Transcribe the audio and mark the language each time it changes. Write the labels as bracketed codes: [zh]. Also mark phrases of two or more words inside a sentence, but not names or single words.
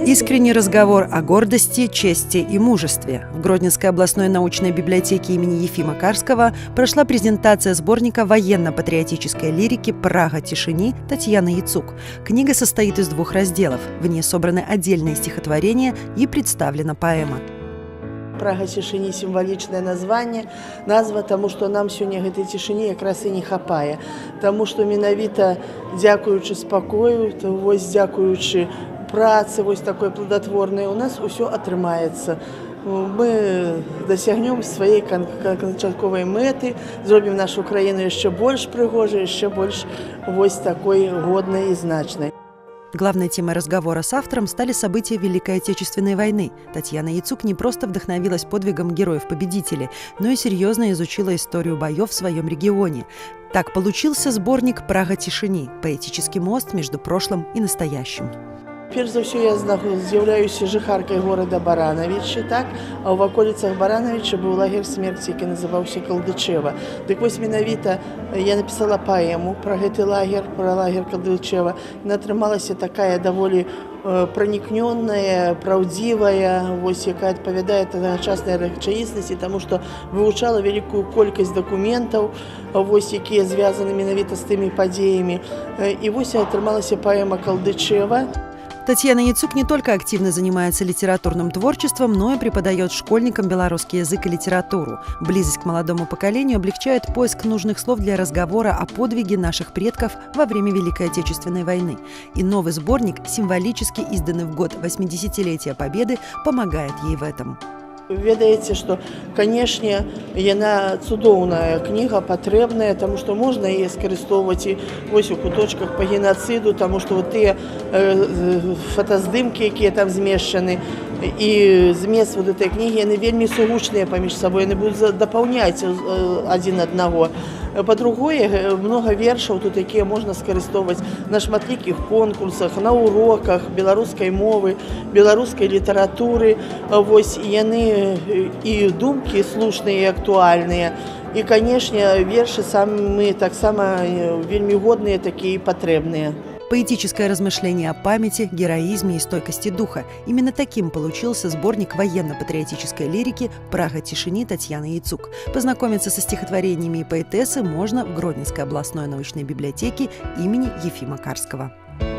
[ru] Искренний разговор о гордости, чести и мужестве. В Гродненской областной научной библиотеке имени Ефима Карского прошла презентация сборника военно-патриотической лирики «Прага тишини» Татьяны Яцук. Книга состоит из 2 разделов. В ней собраны отдельные стихотворения и представлена поэма. [be] Прага цішыні сімвалічнае назва, таму што нам сёння гэтай цішыні якраз і не хапае. Таму што менавіта дзякуючы спакою, дзякуючы працы такой плодотворнай, у нас усё атрымаецца. Мы дасягнем сваёй канчатковай мэты, зробім нашу краіну яшчэ больш прыгожай, яшчэ больш такой годнай і значнай. [ru] Главной темой разговора с автором стали события Великой Отечественной войны. Татьяна Яцук не просто вдохновилась подвигом героев-победителей, но и серьезно изучила историю боев в своем регионе. Так получился сборник «Прага тишини» – поэтический мост между прошлым и настоящим. [be] Перш за ўсё я з'яўляюся жыхаркай горада Баранавічы, а ў ваколіцах Баранавіча быў лагер смерці, які называўся Калдычева. Дык вось менавіта я напісала паэму пра гэты лагер, пра лагер Калдычева. Яна атрымалася такая даволі пранікнённая, праўдзівая, якая адпавядае тагачаснай рэчаіснасці, таму што вывучала вялікую колькасць дакументаў, якія звязаны менавіта з тымі падзеямі. І вось атрымалася паэма Калдычева. [ru] Татьяна Яцук не только активно занимается литературным творчеством, но и преподает школьникам белорусский язык и литературу. Близость к молодому поколению облегчает поиск нужных слов для разговора о подвиге наших предков во время Великой Отечественной войны. И новый сборник, символически изданный в год 80-летия Победы, помогает ей в этом. [be] Ведаеце, што, канешне, яна цудоўная кніга, патрэбная, таму што можна яе скарыстоўваць і вось у куточках па генацыду, таму што тыя фотаздымкі, якія там змешчаны, і змест гэтай кнігі, яны вельмі сугучныя паміж сабой, яны будуць дапаўняць адзін аднаго. Па-другое, многа вершаў тут, якія можна скарыстоўваць на шматлікіх конкурсах, на уроках беларускай мовы, беларускай літаратуры. Яны і думкі слушныя і актуальныя. І, канешне, вершы самі таксама вельмі годныя, такія і патрэбныя. [ru] Поэтическое размышление о памяти, героизме и стойкости духа. Именно таким получился сборник военно-патриотической лирики «Прага тишини» Татьяны Яцук. Познакомиться со стихотворениями поэтессы можно в Гродненской областной научной библиотеке имени Ефима Карского.